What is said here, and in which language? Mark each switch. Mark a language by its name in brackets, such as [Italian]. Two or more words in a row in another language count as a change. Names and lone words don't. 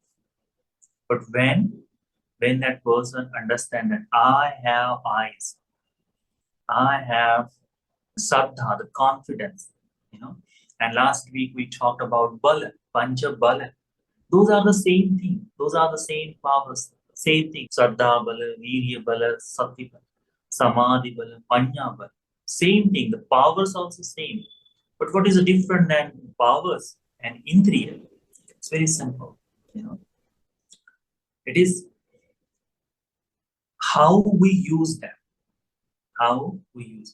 [English] But when that person understand that I have eyes, I have Saddha, the confidence, you know. And last week we talked about Bala, [Pali] Pancha Bala. [English] Those are the same thing. Those are the same powers. Same thing. [Pali] Saddha Bala, Virya Bala, Sati Bala, Samadhi Bala, Panya Bala. [English] Same thing. The powers also same. But what is the different than powers and Indriya? It's very simple. You know, it is how we use them. How we use.